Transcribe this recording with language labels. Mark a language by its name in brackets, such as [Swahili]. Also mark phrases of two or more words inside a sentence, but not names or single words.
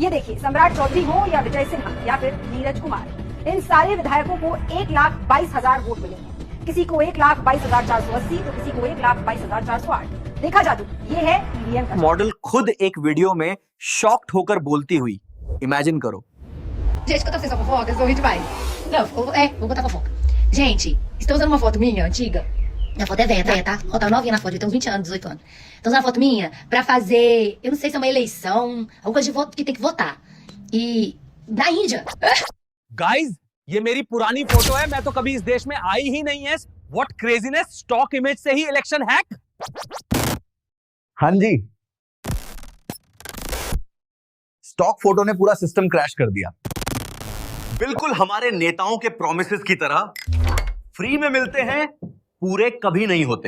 [Hindi] ये देखिए, सम्राट चौधरी हो या विजय सिन्हा या फिर नीरज कुमार, इन सारे विधायकों को 1,22,000 वोट मिले हैं। किसी को 1,22,480 तो किसी को 1,22,408। देखा जादू, ये है ईवीएम का। मॉडल खुद एक वीडियो में शॉक्ड होकर बोलती हुई, इमेजिन करो। [Portuguese] Gente, escuta vocês a fofoca, eu sou demais. Não, vou contar fofoca. Gente, estou usando uma foto minha antiga. Minha foto é velha, tá? Ó, tá novinha na foto, eu tenho uns 20 anos, 18 anos. Tô usando uma foto minha pra fazer, eu não sei se é uma eleição, alguma coisa de voto que tem que votar. E da Índia. [Hindi] गाइस, ये मेरी पुरानी फोटो है, मैं तो कभी इस देश में आई ही नहीं है। [English] what craziness, stock image [Hindi] से ही [English] election hack. [Hindi] हाँ जी, [English] stock photo [Hindi] ने पूरा [English] system crash [Hindi] कर दिया। बिल्कुल हमारे नेताओं के प्रोमिसेस की तरह फ्री में मिलते हैं, पूरे कभी नहीं होते।